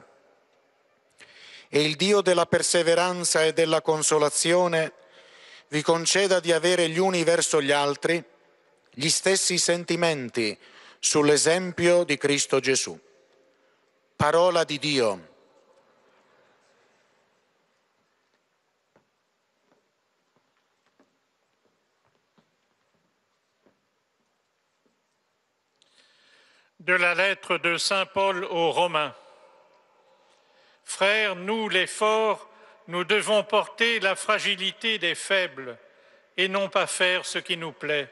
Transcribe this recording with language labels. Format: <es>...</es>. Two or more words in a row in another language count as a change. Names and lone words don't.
<it>E il Dio della perseveranza e della consolazione vi conceda di avere gli uni verso gli altri gli stessi sentimenti sull'esempio di Cristo Gesù. Parola di Dio.</it> <fr>De la lettre de Saint Paul aux Romains. Frères, nous les forts, nous devons porter la fragilité des faibles et non pas faire ce qui nous plaît.</fr>